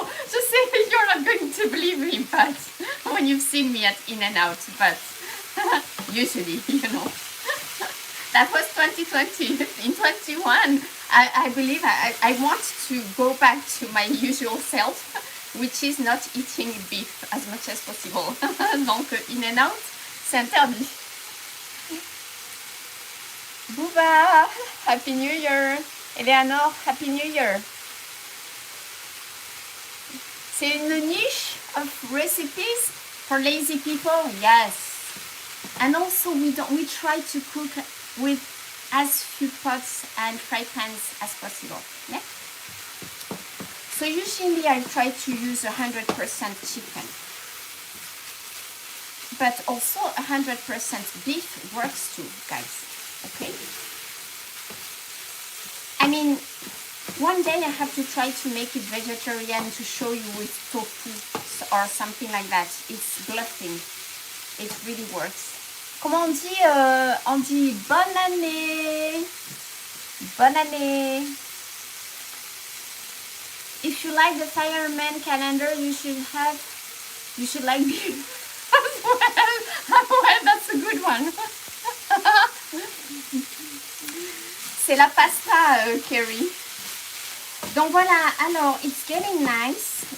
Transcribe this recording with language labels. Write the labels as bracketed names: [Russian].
[French] Je sais, [English] you're not going to believe me, but when you've seen me at In-N-Out, but usually, you know. That was 2020. In 21, I believe I want to go back to my usual self, which is not eating beef as much as possible. [French] Donc, In-N-Out, c'est interdit. [English] Bouba, Happy New Year. Eleanor, Happy New Year. [French] C'est une [English] niche of recipes for lazy people, yes. And also we try to cook with as few pots and fry pans as possible. Yeah? So usually I try to use 100% chicken. But also 100% beef works too, guys. Okay? I mean, one day I have to try to make it vegetarian to show you with tofu or something like that. It's bluffing. It really works. [French] Comment on dit bonne année. Bonne année. [English] If you like the fireman calendar, you should like beef as well. Well, that's a good one. [French] C'est la pasta, Kerry. Donc voilà, alors [English] it's getting nice.